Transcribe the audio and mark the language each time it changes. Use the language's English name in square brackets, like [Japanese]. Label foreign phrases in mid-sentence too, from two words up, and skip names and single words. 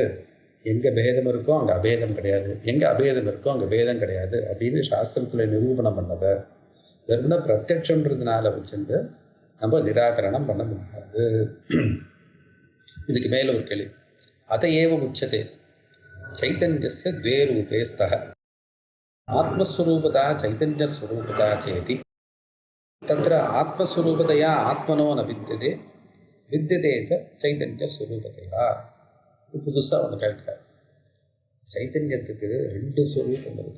[Tamil] எங்கே பேதம் இருக்கோ அங்கே அபேதம் கிடையாது, எங்கே அபேதம் இருக்கோ அங்கே பேதம் கிடையாது அப்படின்னு சாஸ்திரத்தில் நிரூபணம் பண்ணதை வெறும்னா பிரத்யட்சன்றதுனால வச்சுட்டு நம்ம நிராகரணம் பண்ண முடியாது. இதுக்கு மேலே ஒரு கேள்வி. [Sanskrit] अत एव उच्यते चैतन्यस्य द्वे रूपे स्तः आत्मस्वरूपता चैतन्यस्वरूपता चेति तत्र आत्मस्वरूपतया आत्मनो न विद्यते विद्यते च चैतन्यस्वरूपतया. [Tamil] புதுசாக ஒன்று கேட்கிறார். சைத்தன்யத்துக்கு 2 ஸ்வரூபம் இருக்கு.